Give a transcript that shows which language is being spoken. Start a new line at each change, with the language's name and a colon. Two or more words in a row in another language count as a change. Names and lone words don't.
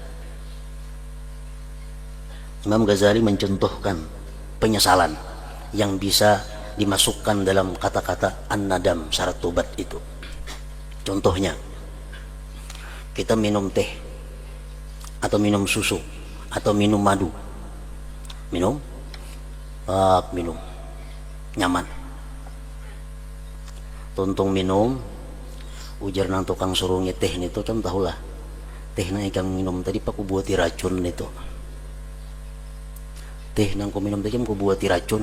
Indonesian: Imam Ghazali mencontohkan penyesalan yang bisa dimasukkan dalam kata-kata an-nadam, syarat tobat itu. Contohnya, kita minum teh, atau minum susu, atau minum madu.
Banjar: Minum, minum, nyaman. Tuntung minum, ujar nang tukang surungnya teh itu, kan tahulah teh nang ikam minum tadi pak kubuati racun itu. Teh nang ku minum tadi ku buati racun.